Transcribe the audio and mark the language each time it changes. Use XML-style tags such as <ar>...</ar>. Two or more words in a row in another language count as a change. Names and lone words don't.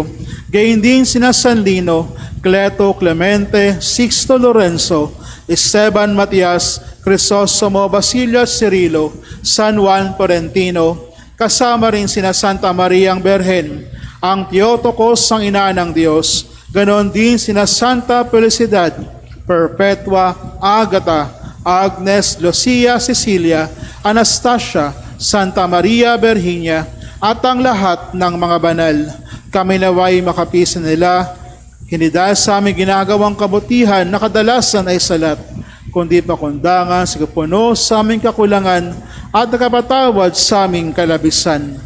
<tl>Gayon din sina San Lino, Cleto, Clemente, Sixto, Lorenzo, Esteban, Matias, Crisostomo, Basilio at Cirilo, San Juan Porentino, kasama rin sina Santa Maria ang Berhen, ang Theotokos ang ina ng Diyos, ganon din sina Santa Felicidad, Perpetua, Agata, Agnes, Lucia, Cecilia, Anastasia, Santa Maria Virginia, at ang lahat ng mga banal. Kami naway makapisan nila, hindi dahil sa aming ginagawang kabutihan na kadalasan ay salat, kundi pakundangan sa kapuno sa aming kakulangan at nakapatawad sa aming kalabisan.</tl>